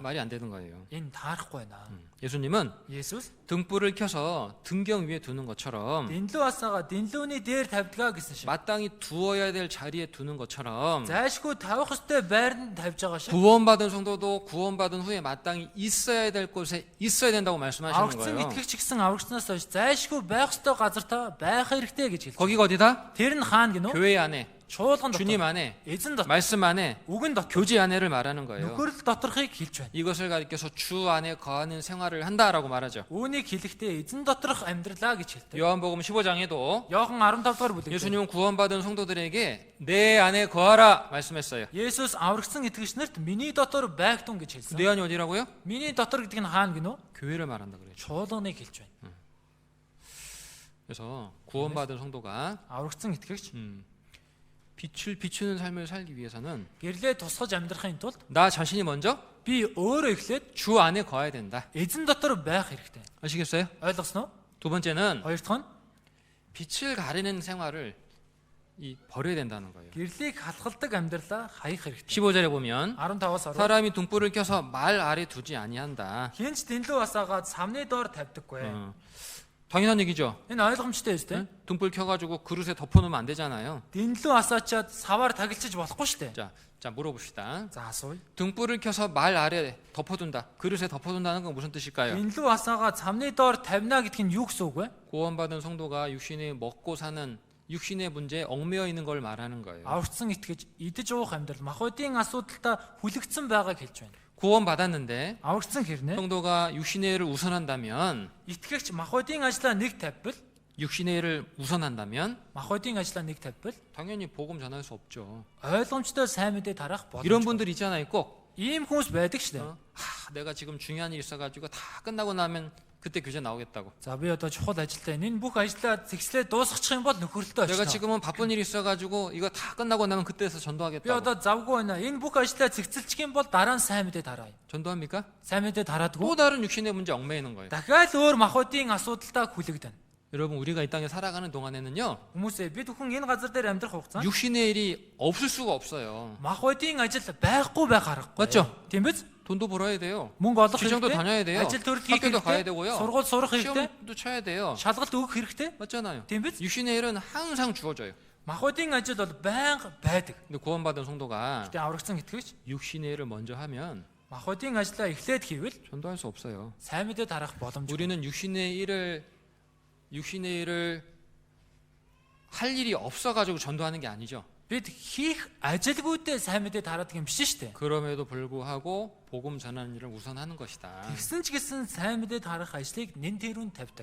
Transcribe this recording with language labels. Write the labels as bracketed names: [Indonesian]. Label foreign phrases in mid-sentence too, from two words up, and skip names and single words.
[Korean] 말이 안 되는 거예요. [Mongolian] Энэ таарахгүй байна. [Korean] 예수님은 [Mongolian] Есүс [Korean] 등불을 켜서 등경 위에 두는 것처럼 [Mongolian] дэнлүү асаага дэнлүүний дээр тавьдгаа гэсэн шиг. [Korean] 마땅히 두어야 될 자리에 두는 것처럼 [Mongolian] Зайлшгүй тавих ёстой байранд тавьж байгаа шиг. [Korean] 구원받은 성도도 구원받은 후에 마땅히 있어야 될 곳에 있어야 된다고 말씀하시는 [Mongolian] Аврагдсан [Korean] 거예요. [Mongolian] итгэгч гэсэн аврагчнаас хойш зайлшгүй байх ёстой газар та байх хэрэгтэй гэж хэлж байна. [Korean] 거기가 어디다? [Mongolian] Тэр нь хаана гинөө? [Korean] 교회 안에, [Mongolian] Чуулган [Korean] 주님 [Mongolian] дотор. [Korean] 안에, [Mongolian] Эзэн дотор. [Korean] 말씀 안에, [Mongolian] Үгэн дотор. [Korean] 교제 안에를 말하는 거예요. [Mongolian] Нөхөрл доторхыг хэлж байна. [Korean] 이것을 가리켜서 주 안에 거하는 생활을 한다라고 말하죠. [Mongolian] Үүнийг хэлэхдээ эзэн доторх амьдралаа гэж хэлдэг. [Korean] 요한복음 15장에도 [Mongolian] Иохан 15 дугаар бүлэг. [Korean] 예수님은 구원받은 성도들에게 내 안에 거하라 말씀했어요. [Mongolian] Есүс аврагсан итгэгчнэрт миний дотор байгтун гэж хэлсэн. [Korean] 내 안이 어디라고요? [Mongolian] Миний дотор гэдэг нь хаана гинөө? [Korean] 교회를 말한다 그래요. [Mongolian] Чуулганыг хэлж байна. [Korean] 그래서 구원받은 성도가 [Mongolian] Аврагсан итгэгч [Korean] 빛을 비추는 삶을 살기 위해서는 [Mongolian] гэрлээ тусгаж амьдрахын тулд [Korean] 나 자신이 먼저 [Mongolian] би өөрөө эхлээд [Korean] 주 안에 거해야 된다. [Mongolian] эзэн дотор байх хэрэгтэй. [Korean] 아시겠어요? [Mongolian] Ойлгосноо? [Korean] 두 번째는 [Mongolian] Хоёр дахь нь [Korean] 빛을 가리는 생활을 버려야 된다는 거예요. [Mongolian] гэрлийг халахдаг амьдралаа хаях хэрэгтэй. [Korean] 15절에 보면 [Mongolian] 15-аас 10. [Korean] 사람이 등불을 켜서 말 아래 두지 아니한다. [Mongolian] Хинч дэнлүү асаагаад самны доор тавьдаггүй. [Korean] 당연한 얘기죠. [Mongolian] Энэ ойлгомжтой өстэй. [Korean] 응? 등불 켜가지고 그릇에 덮어놓으면 안 되잖아요. [Mongolian] Дэнлүү асаачаад саваар тагилчиж болохгүй шүү дээ. [Korean] 자 물어봅시다. [Mongolian] За асууя. [Korean] 등불을 켜서 말 아래 덮어둔다. 그릇에 덮어둔다는 건 무슨 뜻일까요? [Mongolian] Дэнлүү асаагаад самны доор тавина гэдг нь юу гэсэн үг вэ? [Korean] 구원받은 성도가 육신에 먹고 사는 육신의 문제에 얽매여 있는 걸 말하는 거예요. [Mongolian] Аврагдсан итгэж идэж уух амьдрал махбодын асуудалтай хүлэгдсэн байгааг хэлж байна. [Korean] 구원받았는데 [Mongolian] Аврагдсан хэрнээ [Korean] 성도가 육신의 일을 우선한다면 [Mongolian] итгэгч махбодын ажлаа нэг тавьбал [Korean] 육신의 일을 우선한다면 [Mongolian] махбодын ажлаа нэг тавьбал [Korean] 당연히 복음 전할 수 없죠. [Mongolian] ойлгомжтой сайн мэдээ тарах [Korean] 이런 [Mongolian] боломжтой. [Korean] 분들 있잖아요. 꼭 [Mongolian] Ийм хүмүүс байдаг шүү дээ. [Korean] 내가 지금 중요한 일 있어가지고 다 끝나고 나면 그때 교제 나오겠다고. [Mongolian] За би одоо чухал ажилтай. Энэ бүх ажлаа зэгслээ дуусгачих юм бол нөхөрлөлтөө [Korean] 내가 [Mongolian] очиж. [Korean] 지금은 바쁜 일 있어가지고 이거 다 끝나고 나면 그때서 [Mongolian] Би [Korean] 전도하겠다고. [Mongolian] одоо завгүй байна. Энэ бүх ажлаа зэгцэлчих юм бол дараа нь сайн мэдээ тараа. [Korean] 전도합니까? [Mongolian] Сайн мэдээ тараадаг [Korean] 또 [Mongolian] уу? [Korean] 다른 육신의 문제 얽매이는 거예요. [Mongolian] Дахиад өөр махбодын асуудалтай хүлэгдэнэ. [Korean] 여러분 우리가 이 땅에 살아가는 동안에는요 [Mongolian] Хүмүүсээ бид бүхэн энэ газар дээр амьдрах хугацаанд [Korean] 육신의 일이 없을 수가 없어요. [Mongolian] махбодын ажил байхгүй байх аргагүй. [Korean] 맞죠? [Mongolian] Тийм биз? [Korean] 돈도 벌어야 돼요. [Mongolian] Мөнгө олох [Korean] 직장도 다녀야 돼요. [Mongolian] ажил төрөл хийх [Korean] 학교도 가야 [Mongolian] хэрэгтэй. [Korean] 되고요. [Mongolian] Сургууль сурах хэрэгтэй. [Korean] 시험도 쳐야 돼요. [Mongolian] Шалгалт өгөх хэрэгтэй. [Korean] 맞잖아요. [Mongolian] Тийм биз? [Korean] 육신의 일은 항상 주어져요. [Mongolian] Махбодын ажил бол байнга байдаг. [Korean] 근데 구원받은 성도가 [Mongolian] Гэтэ аврагдсан итгэгч [Korean] 육신의 일을 먼저 하면 [Mongolian] Махбодийн ажлаа эхлээд хийвэл [Korean] 전도할 수 없어요. [Mongolian] сайн мэдээ тарах боломжгүй. [Korean] 우리는 육신의 일을 할 일이 없어가지고 전도하는 게 아니죠. [Mongolian] Бид хийх ажилгүйдээ сайн мэдээ тараадаг юм биш шүү дээ. [Korean] 그럼에도 불구하고 복음 전하는 일을 우선하는 것이다. [Mongolian] Тэгсэн ч гэсэн сайн мэдээ тарах ажлыг нэн тэрүүнд тавьдаг.